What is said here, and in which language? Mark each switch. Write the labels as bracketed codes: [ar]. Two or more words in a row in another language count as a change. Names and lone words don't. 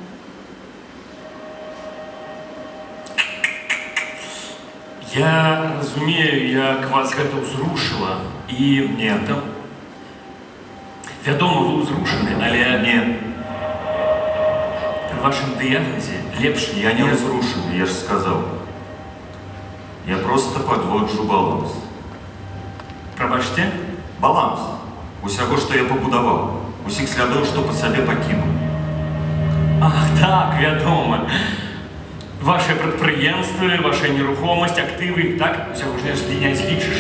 [be] Я разумею, як вас гэта ўзрушыла. І Не. вядома, вы ўзрушаны, але Не. пры вашым дыягназе лепш [ru] Я не разрушен, я же сказал. Я просто подводжу баланс. [be] Прабачце, Баланс усяго, што я пабудаваў, усіх слядоў, што па сабе пакінуў. Ах, так, вядома. Ваши прадпрыемствы, ваша нерухомасць, актывы, так? Усяго ж не злічыш.